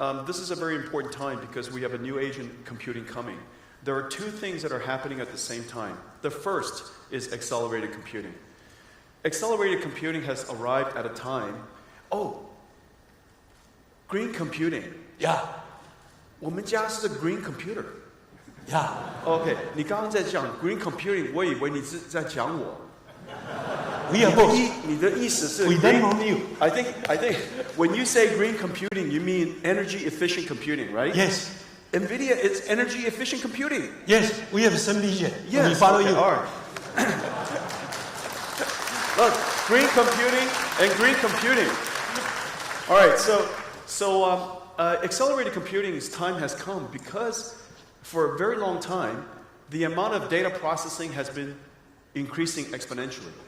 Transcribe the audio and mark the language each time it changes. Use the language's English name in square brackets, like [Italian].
[English] This is a very important time because we have a new age in computing coming. There are two things that are happening at the same time. The first is accelerated computing. Accelerated computing has arrived at a time. Oh, green computing. Yeah. [Chinese] 我们家是 green computer. [English] Yeah. [Chinese] OK， 你刚刚在讲 green computing， 我以为你是在讲我。 [English] We are both. [Chinese] 你的意思是 [English] We don't know you. I think when you say green computing, you mean energy efficient computing, right? Yes. NVIDIA is energy efficient computing. Yes, we have some vision. Yes. We follow you. All right. Look, green computing and green computing. All right, so accelerated computing's time has come because for a very long time, the amount of data processing has been increasing exponentially.